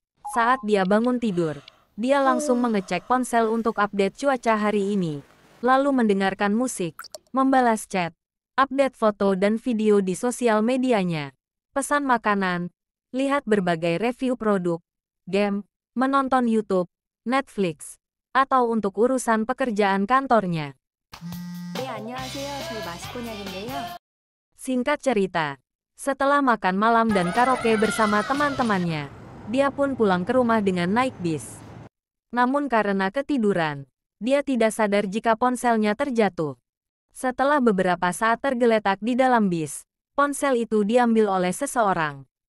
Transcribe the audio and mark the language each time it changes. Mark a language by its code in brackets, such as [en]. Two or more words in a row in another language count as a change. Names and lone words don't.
[id] Saat dia bangun tidur, dia langsung mengecek ponsel untuk update cuaca hari ini, lalu mendengarkan musik, membalas chat, update foto dan video di sosial medianya, pesan makanan, lihat berbagai review produk, game, menonton YouTube, Netflix, atau untuk urusan pekerjaan kantornya. [ko] 안녕하세요. 저희 마시코냥인데요. [id] Singkat cerita, setelah makan malam dan karaoke bersama teman-temannya, dia pun pulang ke rumah dengan naik bis. Namun karena ketiduran, dia tidak sadar jika ponselnya terjatuh. Setelah beberapa saat tergeletak di dalam bis, ponsel itu diambil oleh seseorang.